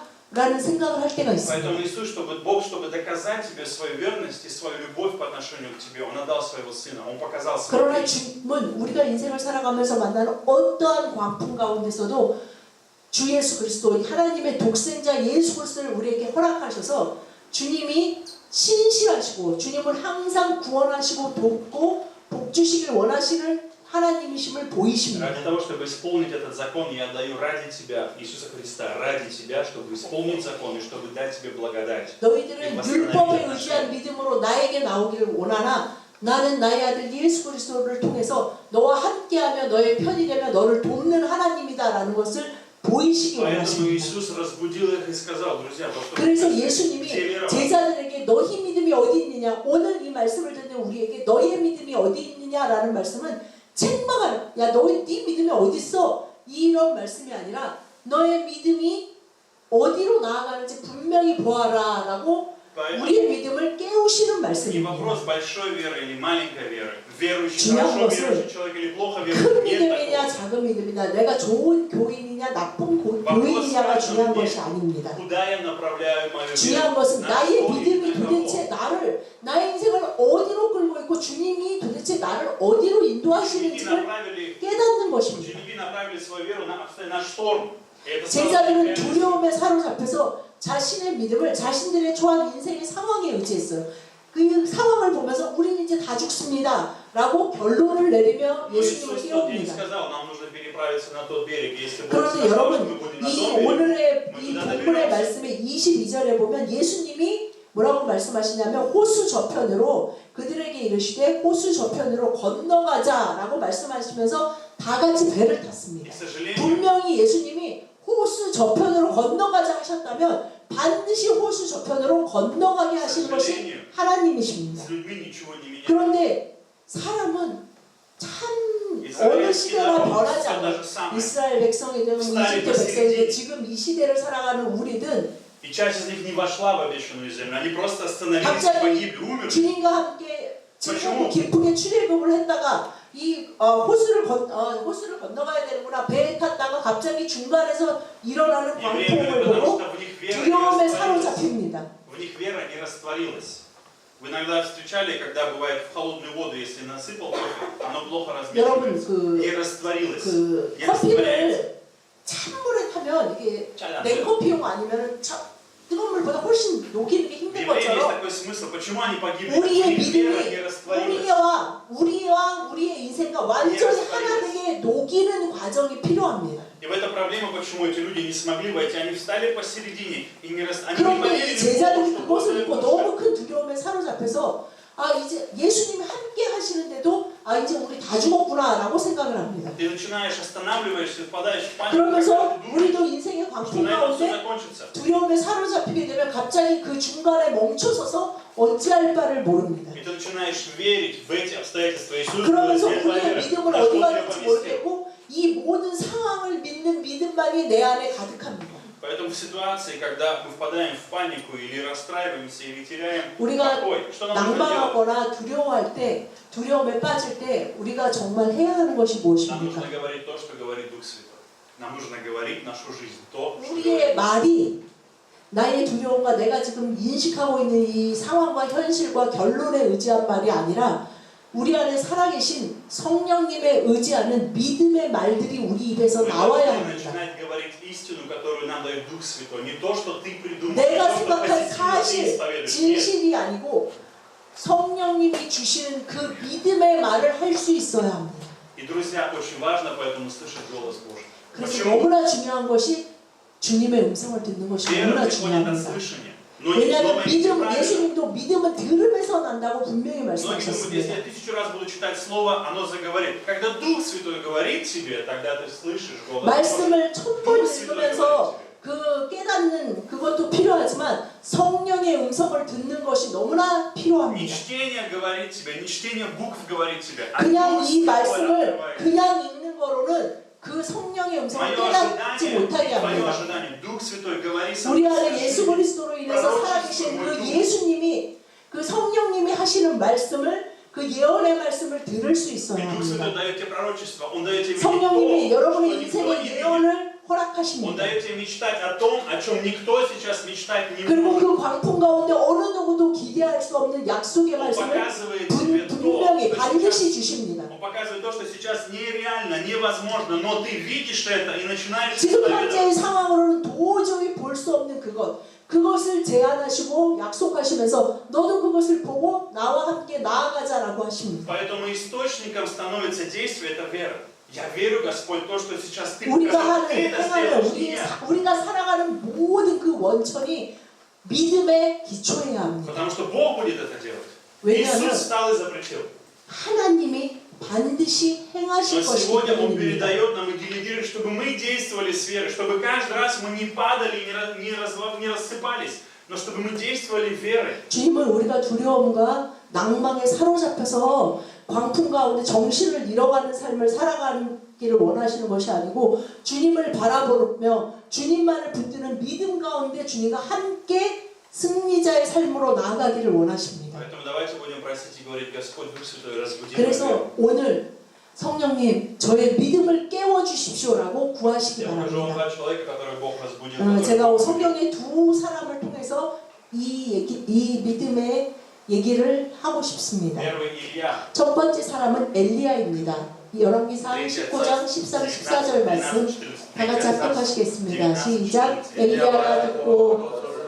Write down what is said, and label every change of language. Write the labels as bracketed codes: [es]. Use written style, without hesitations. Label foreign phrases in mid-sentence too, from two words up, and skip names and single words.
[ko] 라는 생각을 할 때가 있습니다. [ru] Поэтому Иисус, Бог, чтобы доказать тебе свою верность и свою любовь по отношению к тебе, Он отдал своего Сына, Он показал свою [ko] 그러나 [ru] жизнь. [ko] 주님은 우리가 인생을 살아가면서 만나는 어떠한 광풍 가운데서도 주 예수 그리스도 하나님의 독생자 예수 그리스도를 우리에게 허락하셔서 주님이 신실하시고 주님을 항상 구원하시고 돕고 복 주시길 원하시는 하나님이심을 보이십니다. [ru] Ради того, чтобы исполнить этот закон, я отдаю ради тебя, Иисуса Христа, ради тебя, чтобы исполнить закон и чтобы дать тебе благодать. [ko] 너희들은 율법에 의지한 믿음으로 나에게 나오기를 원하나 나는 나의 아들 예수 그리스도를 통해서 너와 함께하며 너의 편이 되며 너를 돕는 하나님이다라는 것을 보이시기 [ru] Поэтому [ko] 원하십니다. [ru] Иисус разбудил их и сказал, друзья, то, что [ko] 그래서 [ru] где [ko] 예수님이 [ru] вера ваша? [ko] 제자들에게 너희 믿음이 어디 있느냐 오늘 이 말씀을 듣는 우리에게 너의 믿음이 어디 있느냐라는 말씀은 책망하는 야 너희 네 믿음이 어디 있어 이런 말씀이 아니라 너의 믿음이 어디로 나아가는지 분명히 보아라라고 우리의 믿음을 깨우시는 [ru] Не [ko] 말씀입니다. [ru] вопрос большой веры или маленькой веры. Верующий, [ko] 중요한 [ru] хорошо [ko] 것은 [ru] верующий человек или плохо [ko] 큰 [ru] верующий. Нет [ko] 믿음이냐 [ru] такого. [ko] 작은 믿음이냐 내가 좋은 교인이냐 나쁜 교인이냐가 중요한 것이 아닙니다. [ru] Куда я направляю мою [ko] 중요한 [ru] веру? [ko] 것은 [ru] На [ko] 나의 [ru] что [ko] 믿음이 [ru] и на [ko] 도대체 [ru] кого? [ko] 나의 인생을 어디로 끌고 있고 주님이 도대체 나를 어디로 [ru] Ученики [ko] 인도하시는지를 [ru] направили, [ko] 깨닫는 것입니다. [ru] ученики направили свою веру на шторм. И это стало [ko] 제자들은 [ru] реальностью. [ko] 두려움에 사로잡혀서 자신의 믿음을 자신들의 처한 인생의 상황에 의지했어요. 그 상황을 보면서 우리는 이제 다 죽습니다 라고 결론을 내리며 [ru] Но [ko] 예수님을 [ru] Иисус в тот день [ko] 깨웁니다. [ru] сказал, нам нужно переправиться на тот берег. Если Бог [ko] 그런데 [ru] сказал, что [ko] 여러분 [ru] мы будем на [ko] 이 [ru] том берегу, [ko] 오늘의 [ru] мы [ko] 이 [ru] туда [ko] 본문의 [ru] доберемся. [ko] 말씀의 22절에 보면 예수님이 뭐라고 말씀하시냐면 호수 저편으로 그들에게 이르시되 호수 저편으로 건너가자라고 말씀하시면서 다 같이 배를 [ru] И, [ko] 탔습니다. [ru] к сожалению, [ko] 분명히 예수님이 호수 저편으로 건너가자 하셨다면 반드시 호수 저편으로 건너가게 하시는 것이 하나님이십니다. [ru] с людьми ничего не меняется. [ko] 그런데 사람은 참 어느 시대나 변하지 [ru] все [ko] 않아요. [ru] то же самое. [ko] 이스라엘 백성이든 이집트 백성이든 지금 이 시대를 살아가는 우리든 [ru] И часть из них не вошла в обещанную землю. Они просто остановились, [ko] 갑자기 [ru] погибли, умерли. [ko] 주님과 함께 즐거운 기쁘게 출애굽을 했다가 이 호수를 건너가야 되는구나 배에 탔다가 갑자기 중간에서 일어나는 [ru] Евреи [ko] 광풍을 [ru] были, потому [ko] 보고 [ru] что в них вера не [ko] 두려움에 [ru] растворилась. [ko] 사로잡힙니다. [ru] В них вера не растворилась. Вы иногда встречали, когда бывает в холодную воду, если насыпал кофе, оно плохо [ko] 여러분 [ru] размешивается, не растворилось. [ko] 그 [ru] не растворяется. [ko] 커피를 찬물에 타면 이게 잘 안 돼요. 냉커피용 아니면 뜨거운 물보다 훨씬 녹이는 게 [ru] В [ko] 힘든 [ru] евреях есть [ko] 것처럼 [ru] такой смысл. Почему они погибли? [ko] 우리의 [ru] У них вера [ko] 믿음이 [ru] не растворилась. [ko] 우리와 우리의 인생과 완전히 하나 되게 녹이는 과정이 필요합니다. [ru] И в этом проблема, почему эти люди не смогли войти. Они встали посередине и не они не [ko] 그런데 [ru] поверили [ko] 이 [ru] в [ko] 제자들이 [ru] то, что [ko] 그것을 [ru] Бог [ko] 입고 [ru] дает [ko] 너무 큰 두려움에 사로잡혀서 이제 예수님이 함께 하시는데도 이제 우리 다 죽었구나라고 생각을 합니다. [ru] Ты начинаешь, останавливаешься, впадаешь в панику, [ko] 그러면서 [ru] когда ты думаешь, [ko] 우리도 인생의 [ru] что [ko] 광풍 [ru] на этом все [ko] 가운데 [ru] закончится. [ko] 두려움에 사로잡히게 되면 갑자기 그 중간에 멈춰서서 어찌할 바를 모릅니다. [ru] И ты начинаешь верить в эти обстоятельства. Иисус [ko] 그러면서 [ru] говорит, «Нет, [ko] 우리의 [ru] поверь, [ko] 믿음을 [ru] на [ko] 어디 [ru] что тебя [ko] 갔는지 [ru] поместил». [ko] 모르겠고 이 모든 상황을 믿는 믿음만이 내 안에 가득합니다. [ru] Поэтому в ситуации, когда мы впадаем в панику или расстраиваемся, или теряем [ko] 우리가 [ru] покой, что нам нужно делать? [ko] 낭망하거나 두려워할 때, 두려움에 빠질 때 우리가 정말 해야 하는 것이 [ru] Нам [ko] 무엇입니까? [ru] нужно говорить то, что говорит Дух Святой. Нам нужно говорить нашу жизнь, то, что [ko] 우리의 [ru] говорит. [ko] 말이 나의 두려움과 내가 지금 인식하고 있는 이 상황과 현실과 결론에 의지한 말이 아니라 우리 안에 살아계신 성령님의 의지하는 믿음의 말들이 우리 입에서 [ru] Мы [ko] 나와야 [ru] должны [ko] 합니다. [ru] начинать говорить истину, которую нам дает Дух Святой. Не то, что ты придумал, не [ko] 내가 [ru] то, что [ko] 생각한 [ru] позитивно ты [ko] 사실, [ru] исповедуешь. Нет. [ko] 진실이 아니고 성령님이 주시는 그 믿음의 말을 할 수 있어야 합니다. [ru] И, друзья, очень важно поэтому слышать голос Божий. [ko] 그래서 [ru] Почему? [ko] 너무나 중요한 것이 주님의 음성을 듣는 것이 [ru] Вера [ko] 너무나 [ru] приходит от [ko] 중요합니다. [ru] слышания. Но не [ko] 왜냐하면 [ru] поймите [ko] 믿음, [ru] правильно. [ko] 예수님도 믿음은 들음에서 난다고 분명히 [ru] Многие думают, если [ko] 말씀하셨습니다. [ru] я 1000 раз буду читать Слово, оно заговорит. Когда Дух Святой говорит тебе, тогда ты слышишь голос Божий. [ko] 말씀을 1000번 [ru] Дух Святой [ko] 읽으면서 [ru] говорит тебе. [ko] 그 깨닫는 그것도 필요하지만 성령의 음성을 듣는 것이 너무나 [ru] Не [ko] 필요합니다. [ru] чтение говорит тебе, не чтение букв говорит тебе, а [ko] 그냥 [ru] Дух [ko] 이 [ru] Святой [ko] 말씀을 [ru] открывает. [ko] 그냥 읽는 거로는 그 성령의 음성을 [ru] Мое [ko] 깨닫지 못하게 [ru] ожидание, твое [ko] 합니다. [ru] ожидание, Дух Святой говорит со [ko] 우리 [ru] мной, [ko] 안에 예수 [ru] скажи, [ko] 그리스도로 인해서 살아계신 그 예수님이 그 성령님이 하시는 말씀을 그 예언의 말씀을 들을 수 있어야 [ru] И Дух Святой [ko] 합니다. [ru] дает тебе пророчество, Он дает тебе видеть [ko] 성령님이 [ru] то, [ko] 여러분의 [ru] что никто [ko] 인생의 [ru] не видит. [ko] 예언을 [ru] Он [ko] 허락하십니다. [ru] дает тебе мечтать о том, о чем никто сейчас мечтать не [ko] 그리고 [ru] может. [ko] 그 광풍 가운데 어느 누구도 기대할 수 없는 약속의 [ru] Он [ko] 말씀을 [ru] показывает тебе то, [ko] 분명히 [ru] что [ko] 반드시 [ru] сейчас, [ko] 주십니다. [ru] Он показывает то, что сейчас нереально, невозможно, но ты видишь это и начинаешь [ko] 지금 [ru] исповедовать. [ko] 현재의 상황으로는 도저히 볼 수 없는 그것을 제안하시고 약속하시면서 너도 그것을 보고 나와 함께 나아가자라고 하십니다. [ru] Поэтому источником становится действие, это вера. Я верю, Господь, то, что сейчас Ты [ko] 우리가 [ru] показал, Ты [ko] 하는 [ru] это [ko] 행하는 [ru] сделаешь. Нет. [ko] 우리가 살아가는 모든 그 원천이 믿음에 기초해야 합니다. [ru] Потому что Бог будет это делать. [ko] 왜냐하면 [ru] Иисус встал и запретил. [ko] 하나님이 반드시 [ru] Но [ko] 행하실 것이기 [ru] сегодня Он [ko] 때문입니다. [ru] передает нам и делегирует, чтобы мы действовали с верой, чтобы каждый раз мы не падали, не рассыпались, но чтобы мы действовали верой. [ko] 주님은 우리가 두려움과 낭망에 사로잡혀서 광풍 가운데 정신을 잃어가는 삶을 살아가기를 원하시는 것이 아니고 주님을 바라보며 주님만을 붙드는 믿음 가운데 주님과 함께 승리자의 삶으로 나아가기를 원하십니다. [ru] Поэтому давайте будем просить и говорить, Господь, Дух Святой, разбуди мою веру. [ko] 그래서 오늘 성령님 저의 믿음을 깨워주십시오라고 구하시기 [ru] Я покажу вам [ko] 바랍니다. [ru] два человека, которых Бог разбудил. [ko] 제가 성경의 두 사람을 통해서 이 믿음의 얘기를 하고 싶습니다. [ru] Первый Илья. [ko] 첫 번째 사람은 엘리야입니다. 열왕기상 19장 13, 14절 말씀 다 같이 합독하시겠습니다. 시작. 엘리야가 듣고